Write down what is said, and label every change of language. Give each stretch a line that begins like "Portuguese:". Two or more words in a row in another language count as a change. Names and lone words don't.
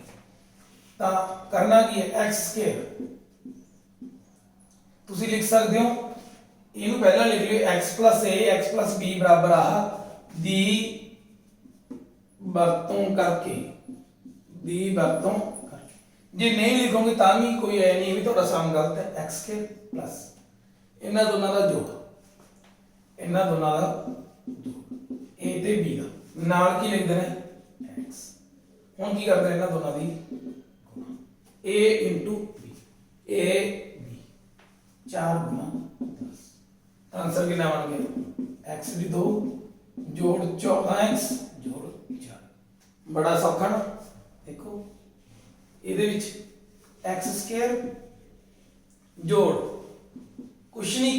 Punjabi: ਤਾਂ ਕਰਨਾ ਕੀ ਹੈ, x ਸਕੁਅਰ ਤੁਸੀਂ ਲਿਖ ਸਕਦੇ ਹੋ, ਇਹਨੂੰ ਪਹਿਲਾਂ ਲਿਖ ਲਿਓ x + a x + b ਬਰਾਬਰ ਆ ਦੀ ਵਰਤੋਂ ਕਰਕੇ, ਦੀ ਵਰਤੋਂ ਕਰਕੇ। ਜੇ ਨਹੀਂ ਲਿਖੋਗੇ ਤਾਂ ਵੀ ਕੋਈ ਐ ਨਹੀਂ ਵੀ ਤੁਹਾਡਾ ਸਮ ਗਲਤ ਹੈ। x
English: square plus
Punjabi: ਇਹਨਾਂ ਦੋਨਾਂ ਦਾ ਜੋੜ, ਇਹਨਾਂ ਦੋਨਾਂ ਦਾ ਜੋੜ, a ਤੇ b ਦਾ, ਨਾਲ ਕੀ ਲਿਖਦੇ ਨੇ x। ਹੁਣ ਕੀ ਕਰਦੇ ਨੇ ਇਹਨਾਂ ਦੋਨਾਂ ਦੀ a * b, a b 4 × 10। ਤਾਂ ਆਨਸਰ ਕਿੰਨਾ ਬਣ ਗਿਆ? x ਦੀ 2 ਜੋੜ 14x ਜੋੜ 4। ਬੜਾ ਸੌਖਾ ਨਾ। ਦੇਖੋ ਇਹਦੇ ਵਿੱਚ x ਸਕੁਅਰ ਜੋੜ ਕੁਛ ਨਹੀਂ।